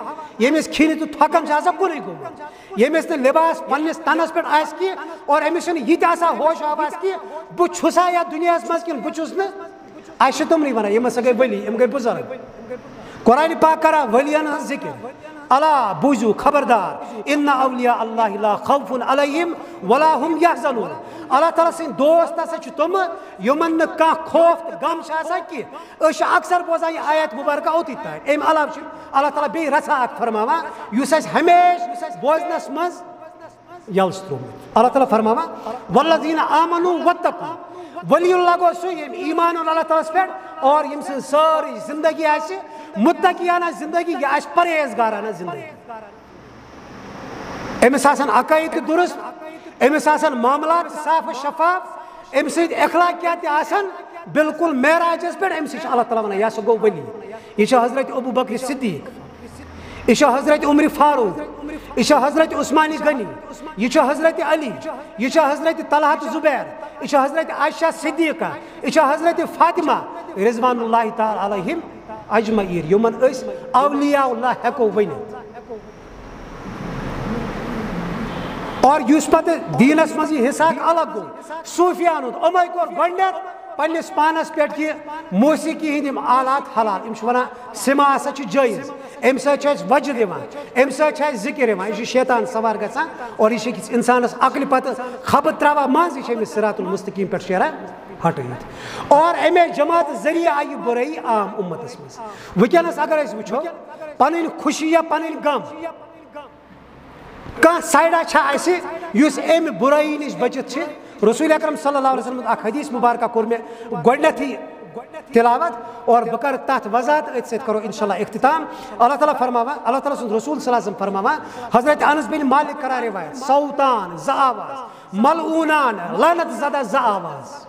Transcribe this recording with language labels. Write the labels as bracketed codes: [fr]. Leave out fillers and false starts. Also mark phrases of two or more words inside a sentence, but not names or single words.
[ks] ییٚمِس کھیٚنہِ تہٕ تھۄکَن چھِ آسان کُنُے گوٚمُت ییٚمِس نہٕ لِباس پنٛنِس تنس پٮ۪ٹھ آسہِ کینٛہہ اور أمِس چھُنہٕ یہِ تہِ آسان ہوش و حواس کینٛہہ بہٕ چھُسا یتھ دُنیاہس منٛز کِنہٕ بہٕ چھُس نہٕ اَسہِ چھِ تِمنٕے ونان یِم ہسا گٔے ؤلی یِم گٔے بُزرگ قرآن پاک کران ؤلین ہٕنٛز ذِکر اللہ بوٗزِو خبردار [ar] اِنَّ اولیاء اللہ لا خوف علیہم ولا ہم یحزنون [ks] اللہ تعالیٰ سٕنٛدۍ دوست ہسا چھِ تِم یِمن نہٕ کانٛہہ خوف تہٕ غم چھِ آسان کینٛہہ أسۍ چھِ اکثر بوزان یہِ آیت مُبارکہ اوٚتٕے تانۍ اَمہِ علاوٕ چھِ اللہ تعالیٰ بیٚیہِ رژھا اکھ فرماوان یُس اَسہِ ہمیشہِ بوزنس منٛز یلہٕ چھُ ترٛوومُت اللہ تعالیٰ فرماوان [ar] والذین آمنوا واتقوا ولی اللہ [ks] گوٚو سُہ ییٚمۍ ایٖمان اوٚن اللہ تعالیٰ ہس پٮ۪ٹھ اور ییٚمۍ سٕنٛز سٲرٕے زندگی آسہِ متقیانہ زندگی یہ آسہِ پرہیزگارانہ زندگی أمِس آسان عقائد تہِ درست أمِس آسان معاملات صاف و شفاف أمۍ سٕنٛدۍ اخلاقیات تہِ آسان بالکل معراجس پٮ۪ٹھ أمۍ سٕے چھُ اللہ تعالیٰ ونان یہِ ہسا گوٚو ؤلی یہِ چھُ حضرت ابوٗ بکر صدیق یہ حضرت عمر فاروق یہ حضرت عثمان غنی یہ حضرت علی یہ حضرت طلحہ زبیر یہ حضرت عائشہ صدیقہ یہ حضرت فاطمہ [ar] رضوان اللہ تعالیٰ علیہم اجمعین [ks] یمن اس اولیاء اللہ ہیکو ونت اور یس پتہ دینس مز یہ حصہ الگ گو صوفیان امے کور گۄڈنیٚتھ پنس پانس پہ کہ موسیقی ہند آلات حلال ام ونان سما ہسا جائز ام سۭتۍ وجہ دِوان ام سۭتۍ ذکر یِوان یہ شیطان سوار گژھان اور یہ انسانس عقلہِ پتہ خبر تراوان مز یہ امس [ar] صراط المستقیم [ks] پہ شیران ہٹٲیِتھ اور امے جماعت ذریعہ آئی برائی عام امتس مز ونکس اگر أسۍ وٕچھو پنٕنۍ خوشی یا پنٕنۍ غم کانٛہہ سایڈا چھا اَسہِ یُس امہِ برائی نش بچت چھ رسول اکرم [ar] صلی اللہ علیہ وسلم [ks] اکھ حدیث مبارکہ کور مےٚ گۄڈنیٚتھٕے تلاوت اور بہ کر تحت وضاحت اتھ سۭتۍ کرو انشاءاللہ اختتام اللہ تعالیٰ فرماوان اللہ تعالیٰ سُنٛد رسول [ar] صلی اللہ علیہ وسلم [ks] فرماوان حضرت انس بن مالک کران روایت صوتان زٕ آواز ملعونان لعنت زدہ زٕ آواز